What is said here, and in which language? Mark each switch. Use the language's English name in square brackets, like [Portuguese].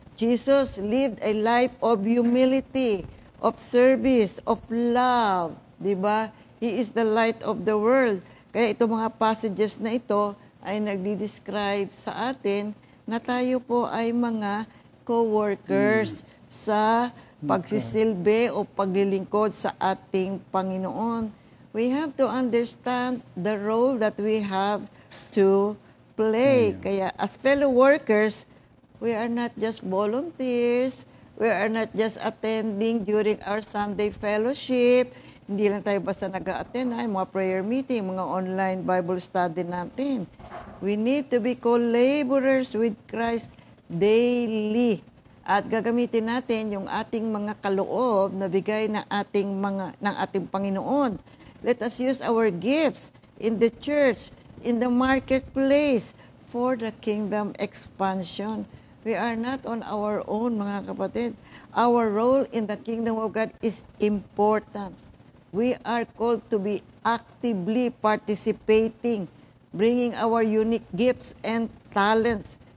[English] Jesus lived a life of humility, of service, of love. [Filipino] Diba? [English] He is the light of the world. [Filipino] Kaya itong mga passages na ito ay nagdi-describe sa atin na tayo po ay mga co-workers sa pagsisilbi o paglilingkod sa ating Panginoon. [English] We have to understand the role that we have to play. Kaya as fellow workers, we are not just volunteers. We are not just attending during our Sunday fellowship. [Filipino] Hindi lang tayo basta nag-a-attend ay mga prayer meeting, mga online Bible study natin. [English] We need to be co-laborers with Christ daily. [Filipino] At gagamitin natin yung ating mga kaloob na bigay ng ating Panginoon. [English] Let us use our gifts in the church, in the marketplace for the kingdom expansion. We are not on our own, [Filipino] mga kapatid. [English] Our role in the kingdom of God is important. We are called to be actively participating, bringing our unique gifts and talents.